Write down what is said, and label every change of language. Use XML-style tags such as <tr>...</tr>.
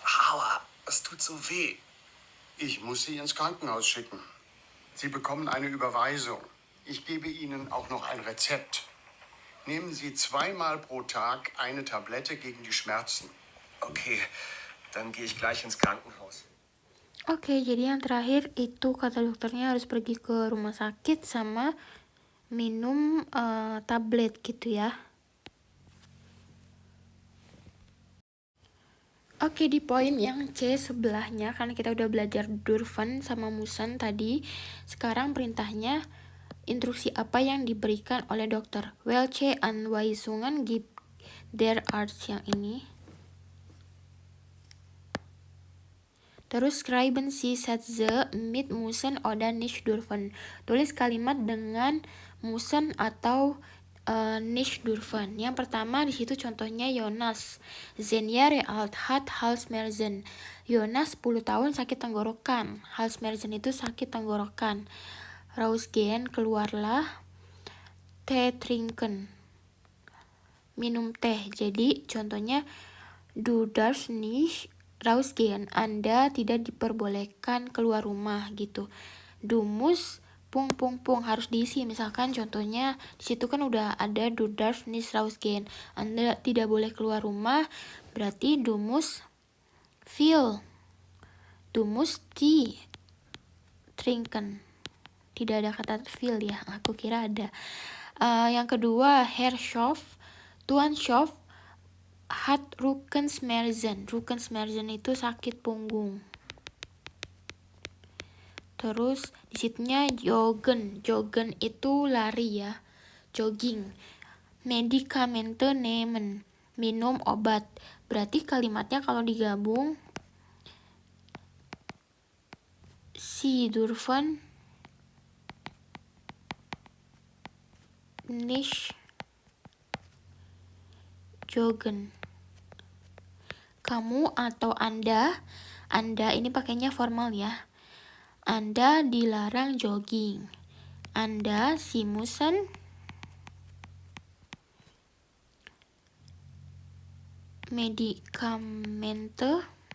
<de>Aua, es tut so weh. Ich muss Sie ins Krankenhaus schicken. Sie bekommen eine Überweisung. Ich gebe Ihnen auch noch ein Rezept. Nehmen Sie 2-mal pro Tag eine Tablette gegen die Schmerzen. Okay, dann gehe ich gleich ins Krankenhaus.</de> <id>Oke, jadi yang terakhir itu kata dokternya harus pergi ke rumah sakit sama minum tablet gitu ya. Oke, di poin yang C sebelahnya, karena kita udah belajar dürfen sama müssen tadi, sekarang perintahnya instruksi apa yang diberikan oleh dokter.</id> <de>Welche Anweisungen gibt der Arzt yang ini. Terus schreiben Sie Sätze mit müssen oder nicht dürfen.</de> <id>Tulis kalimat dengan müssen atau nicht dürfen. Yang pertama di situ contohnya Jonas.</id> <de>10 Jahre alt hat Halsschmerzen.</de> <id>Jonas 10 tahun sakit tenggorokan. Halsschmerzen itu sakit tenggorokan. Rausgehen, keluarlah.</id> <de>Tee trinken,</de> <id>minum teh. Jadi contohnya</id> <de>du darfst nicht</de> <id>rausgehen, Anda tidak diperbolehkan keluar rumah gitu. Du musst harus diisi. Misalkan contohnya di situ kan udah ada</id> <de>du darfst nicht rausgehen,</de> <id>Anda tidak boleh keluar rumah, berarti</id> <de>du musst tea trinken.</de> <id>Tidak ada kata viel ya, aku kira ada. Yang kedua, Herr Schoff, Tuan Schoff</id> <de>hat Rückenschmerzen.</de> <id>Rückenschmerzen itu sakit punggung. Terus di situnya joggen itu lari ya, jogging.</id> <de>Medikamente nehmen,</de> <id>minum obat. Berarti kalimatnya kalau digabung,</id> <de>Sie dürfen nicht joggen.</de> <id>Kamu atau Anda ini pakainya formal ya. Anda dilarang jogging.</id> <de>Anda Sie müssen Medikamente.</de>